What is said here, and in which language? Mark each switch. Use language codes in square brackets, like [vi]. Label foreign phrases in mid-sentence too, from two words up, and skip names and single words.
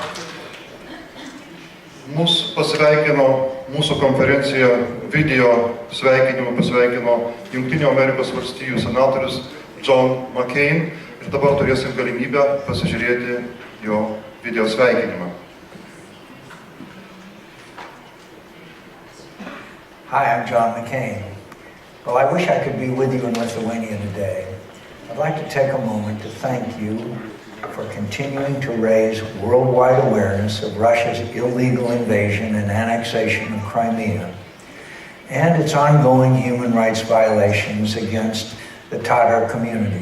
[lt] Mūsų pasveikino mūsų konferenciją video pasveikino Jungtinių Amerikos valstijų senatorius John McCain ir dabar turėsim galimybę pasižiūrėti jo video sveikinimą. [en] Hi, I'm John McCain. Well, I wish I could be with you in Lithuania today. I'd like to take a moment to thank you for continuing to raise worldwide awareness of Russia's illegal invasion and annexation of Crimea and its ongoing human rights violations against the Tatar community.